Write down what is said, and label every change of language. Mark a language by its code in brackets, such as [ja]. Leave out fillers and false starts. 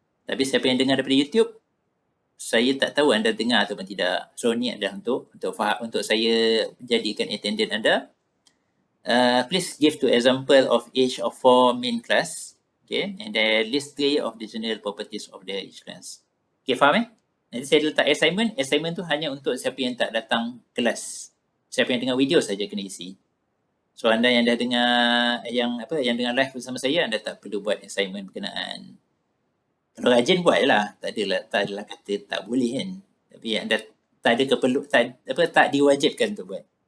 [ms] Tapi siapa yang dengar daripada YouTube, saya tak tahu anda dengar ataupun tidak. So ni adalah untuk saya jadikan attendance anda. [en] Please give to example of each of four main class. Okay, and then list 3 of the general properties of the each class. [ms] Okay, faham Nanti saya letak assignment. Assignment tu hanya untuk siapa yang tak datang kelas. Siapa yang dengar video saja kena isi. So anda yang dah dengar yang dengar live bersama saya, anda tak perlu buat assignment berkenaan. Kalau rajin buat lah. Tak adalah kata tak boleh kan. Tapi anda tak ada tak diwajibkan untuk buat.